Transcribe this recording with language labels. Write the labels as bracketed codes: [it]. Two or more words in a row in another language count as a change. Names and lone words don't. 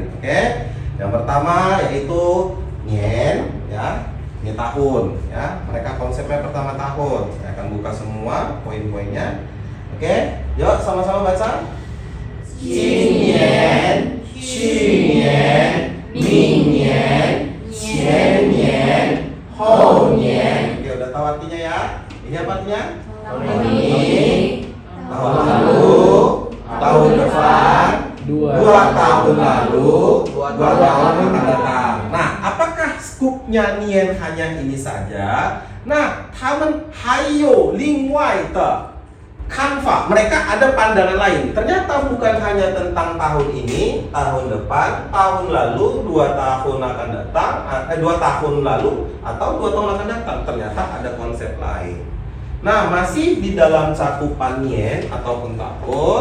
[id] Oke? Yang pertama yaitu Nian, ya. Ini tahun, ya. Mereka konsepnya pertama tahun. Saya akan buka semua poin-poinnya. Oke? Yuk sama-sama baca. [zh] 今年, 去年, 明年, 前年, 后年. [id] Oke, udah tahu artinya ya? Ini apa artinya? Tahun lalu, tahun depan, 2 tahun lalu, 2 tahun yang akan datang. Nah, apakah skupnya Nian hanya ini saja? Nah, [zh] 他们还有另外的看法. [id] Mereka ada pandangan lain. Ternyata bukan hanya tentang tahun ini, tahun depan, tahun lalu, 2 tahun akan datang, 2 tahun lalu atau 2 tahun akan datang. Ternyata ada konsep lain. Nah, masih di dalam cakupan Nian ataupun tahun.